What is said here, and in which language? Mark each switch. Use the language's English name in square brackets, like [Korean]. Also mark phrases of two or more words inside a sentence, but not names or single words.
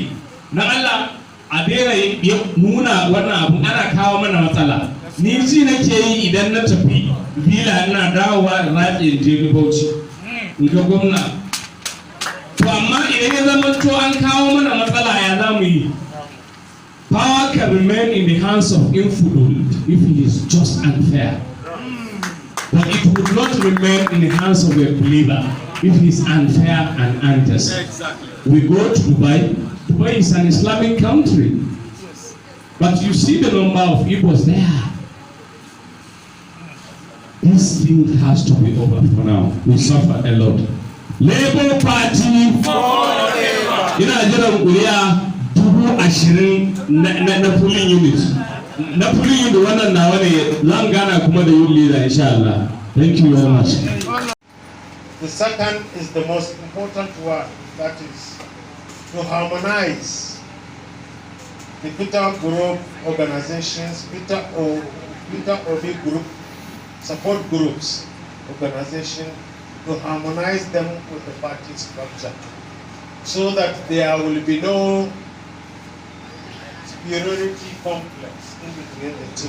[Hausa] Na Allah a daina nuna wannan abun ana kawo mana matsala. Ni ji nake yi idan na tafi bila ina dawowa da ratse je Bauchi ga gwamna. To amma idan ya zama to an kawo mana matsala ya za mu yi? [English] Power can remain in the hands of infidel if it is just and fair. But it would not remain in the hands of a believer if it is unfair and unjust. Exactly. We go to Dubai. Dubai is an Islamic country. But you see the number of Igbos there. This thing has to be over for now. We suffer a lot. Labour Party forever. [Hausa] Ina jiran kuri'a 20,000 na [English] polling unit. [Hausa] Na [English] polling unit [Hausa] wannan nawa ne, zan gana kuma da yin leader [Arabic] insha Allah. [English] Thank you very much. The second is the most important one, that is to harmonize the Peter Group organizations, Peter Obi Group, support groups, organization, to harmonize them with the party structure so that there will be no superiority complex in between the two.